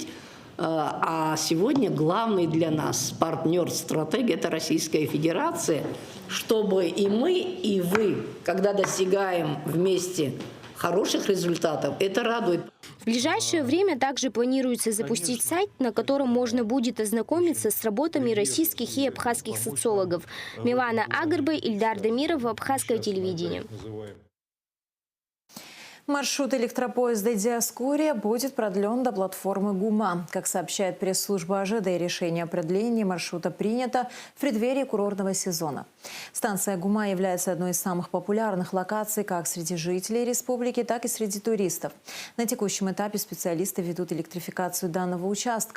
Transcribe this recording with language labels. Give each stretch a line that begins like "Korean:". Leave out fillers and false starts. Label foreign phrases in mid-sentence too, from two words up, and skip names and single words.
Russian: А сегодня главный для нас партнер-стратег – это Российская Федерация, чтобы и мы, и вы, когда достигаем вместе хороших результатов, это радует. В ближайшее время также планируется запустить сайт, на котором можно будет ознакомиться с работами российских и абхазских социологов. Милана Агарбай, Ильдар Дамиров, Абхазское телевидение. Маршрут электропоезда «Диаскурия» будет продлен до платформы ГУМа. Как сообщает пресс-служба АЖД, решение о продлении маршрута принято в преддверии курортного сезона. Станция ГУМа является одной из самых популярных локаций как среди жителей республики, так и среди туристов. На текущем этапе специалисты ведут электрификацию данного участка.